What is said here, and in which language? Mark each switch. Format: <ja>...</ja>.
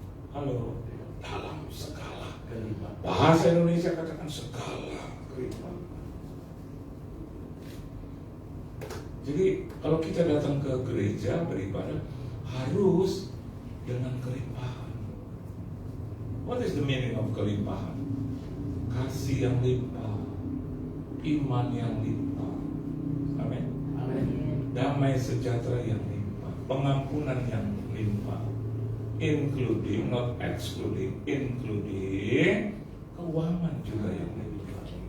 <id>Halo, dalam segala kelimpahan. Bahasa Indonesia katakan segala kelimpahan. Jadi kalau kita datang ke gereja beribadah harus dengan kelimpahan.</id> <en>What is the meaning of kelimpahan?</en> <id>Kasih yang limpah, iman yang limpah, amin. Damai sejahtera yang limpah, pengampunan yang limpah,</id> <en>including, not excluding, including</en> <id>keuangan juga yang limpah.</id>